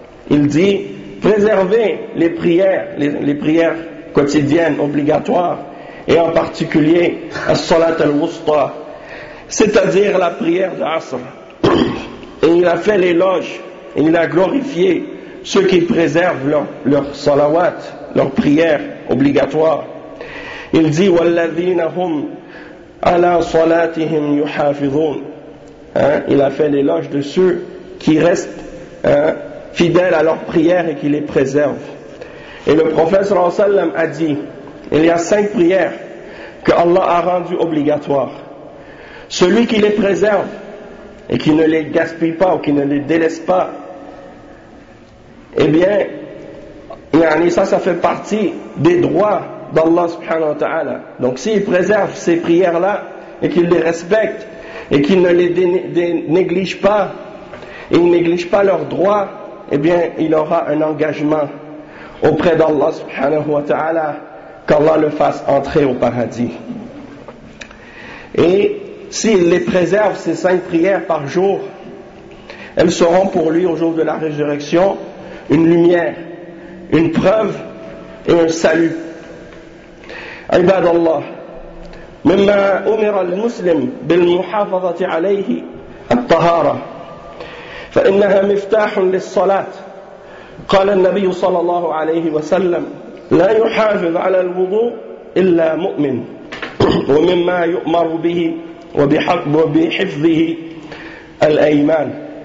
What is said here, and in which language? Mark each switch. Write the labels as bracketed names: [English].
[French] Il dit, préservez les prières, les prières quotidiennes, obligatoires, et en particulier la salat al-wusta, c'est-à-dire la prière d'Asr. Et il a fait l'éloge, et il a glorifié ceux qui préservent leur salawat, leur prière obligatoire. Il dit, [Arabic] « وَالَّذِينَ هُمْ عَلَىٰ صَلَاتِهِمْ يُحَافِظُونَ » [French] Hein? Il a fait l'éloge de ceux qui restent fidèles à leur prière et qui les préservent. Et le prophète sallallahu alayhi wa sallam a dit, il y a 5 prières que Allah a rendues obligatoires. Celui qui les préserve et qui ne les gaspille pas ou qui ne les délaisse pas, eh bien, ça fait partie des droits d'Allah subhanahu wa ta'ala. Donc s'il préserve ces prières-là et qu'il les respecte et qu'il ne les néglige pas, il ne néglige pas leurs droits, eh bien, il aura un engagement auprès d'Allah subhanahu wa ta'ala qu'Allah le fasse entrer au paradis. Et s'il les préserve, ces 5 prières par jour, elles seront pour lui au jour de la résurrection une lumière, une preuve et un salut. [Arabic] عباد الله مما أمر المسلم بالمحافظة عليه الطهارة فإنها مفتاح للصلاة قال النبي صلى الله عليه وسلم لا يحافظ على الوضوء إلا مؤمن ومما يؤمر به وبحفظه الأيمان